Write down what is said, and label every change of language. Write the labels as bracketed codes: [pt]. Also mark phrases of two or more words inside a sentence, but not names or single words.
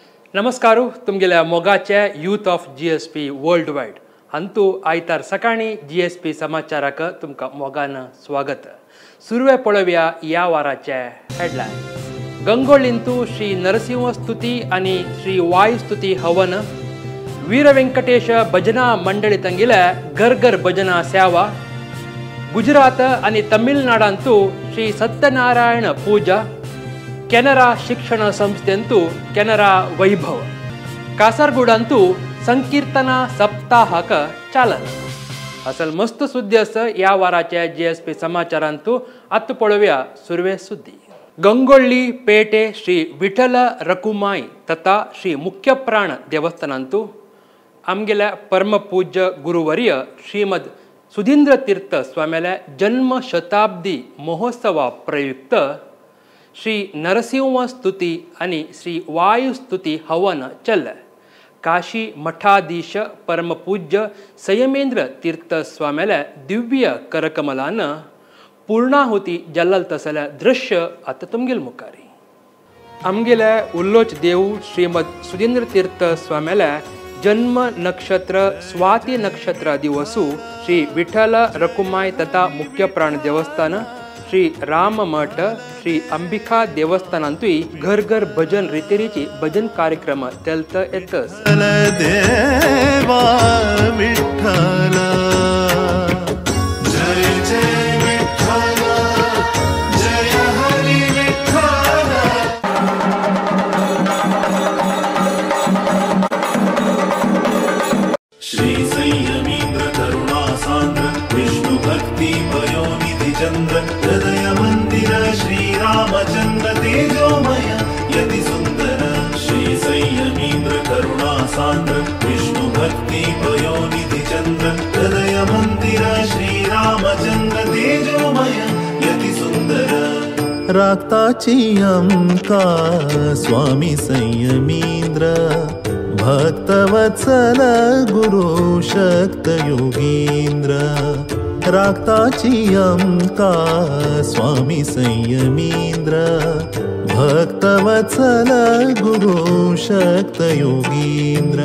[kok] नमस्कार तुमगेल्या मोगाचे यूथ ऑफ GSP वर्ल्ड वाइड हंतू आयतार सकाळी GSP समाचाराक तुमका मोगान स्वागत. सुरवे पळोवया या वाराचे हेडलायन्स. गंगोळींतू श्री नरसिंह स्तुती आणि श्री वायू स्तुती हवन. वीर व्यंकटेश भजना मंडळी ತಂಗಿಲೆ घर भजना सेवा. गुजरात आणि तमिळनाडांतू श्री सत्यनारायण पूजा. ಕೆನರಾ ಶಿಕ್ಷಣ ಸಂಸ್ಥೆಂತೂ ಕೆನರಾ ವೈಭವ. कासरगोडांतू संकीर्तना सप्ताहाक चालन. असल मस्त सुद्दी आसा या वाराच्या GSP समाचारांतू आत पळोवया सुरवे सुद्दी. गंगोळ्ळी पेटे श्री विठ्ठल रकुमाई तथा श्री मुख्य प्राण देवस्थानांतू आमगेल्या परमपूज्य गुरुवर्य श्रीमद सुधींद्र तीर्थ स्वाम्याल्या जन्म शताब्दी महोत्सवा प्रयुक्त श्री नरसिंह स्तुती आणि श्री वायू स्तुती हवन चल. काशी मठाधीश परमपूज्य संयमेंद्र तीर्थ स्वाम्याल्या दिव्य करकमलान पूर्णाहुती जल्लल तसल्या दृश्य आता तुमगेल मुखारी. आमगेल्या उल्लोच देव श्रीमद सुधींद्र तीर्थ स्वाम्याल्या जन्म नक्षत्र स्वाती नक्षत्र दिवसू श्री विठ्ठल रकुमाई तथा मुख्य प्राण देवस्थान श्री राम मठ श्री अंबिका देवस्थानांतूय घर भजन रितेरीची भजन कार्यक्रम तेलत येतस. [mr] देवा विठ्ठल जय जय विठ्ठल जय हरी विठ्ठल. [sa] श्री संयमींद्र करुणा सांद्र विष्णु भक्ति पयोनिधि चंद्र हृदय मंदिर श्री रामचंद्र तेजोमय यति सुंदर. श्री संयमींद्र करुणा सांद्र विष्णु भक्ति पयोनिधि चंद्र हृदय मंदिर श्री रामचंद्र तेजोमय यति सुंदर. राक्ताची अंका स्वामी संयमींद्र भक्तवत्सल गुरु शक्त योगींद्र. राक्ताची अंका स्वामी संयमींद्र भक्तवत्सल गुरु शक्त योगींद्र.